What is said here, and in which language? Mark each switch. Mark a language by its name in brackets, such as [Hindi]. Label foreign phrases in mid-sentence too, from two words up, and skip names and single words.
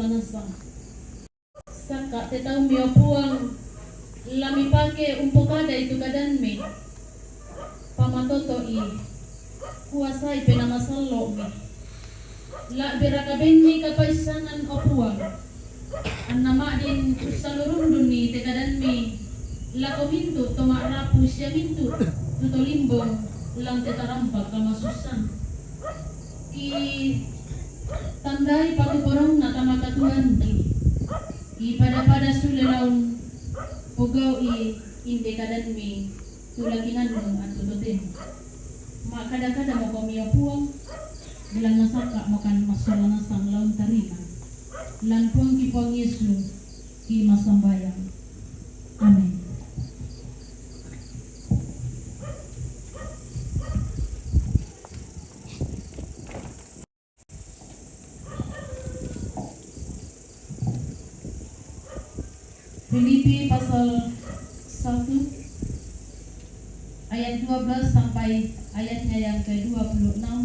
[Toraja-Sa'dan] nasang saka te tau mi opuang lami pake umpokada itu kadan mi pamatoto i kuasai pena masalo mi la berakaben mi kapaisangan opuang an nama din salurundun ni te kadan mi la komintu tomak rapu sia mintu tuto limbong lang te tarampak kamasusan ki tandai patu porong na tamakatuan ki i pada sule laun pugau i inde kadan mi tulakinan mo at tututin mak kada-kada mo komiya puang bilang nasaka mo kan masola nasang laun tarima lan puang ki puang Yesu ki masambayang. Amin. [Indonesian] Filipi pasal 1 ayat 12 sampai ayatnya yang ke-26.